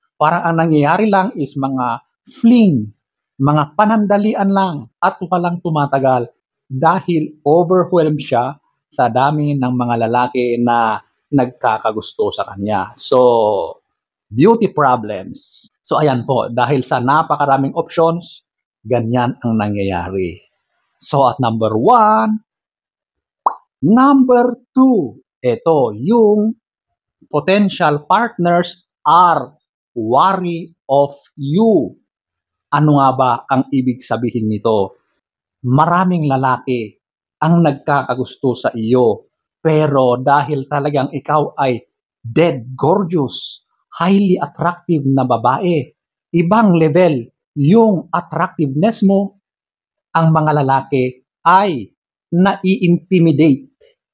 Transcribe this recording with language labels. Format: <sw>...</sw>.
<tl>Parang ang nangyayari lang is mga fling, mga panandalian lang at walang tumatagal dahil overwhelmed siya sa dami ng mga lalaki na nagkakagusto sa kanya. So, beauty problems. So, ayan po, dahil sa napakaraming options, ganyan ang nangyayari.</tl> <en>So, at number 1, number 2,</en> <tl>ito, yung</tl> <en>potential partners are wary of you.</en> <tl>Ano nga ba ang ibig sabihin nito? Maraming lalaki ang nagkakagusto sa iyo, pero dahil talagang ikaw ay</tl> <en>dead gorgeous, highly attractive</en> <tl>na babae, ibang level yung attractiveness mo, ang mga lalaki ay nai-intimidate.</tl>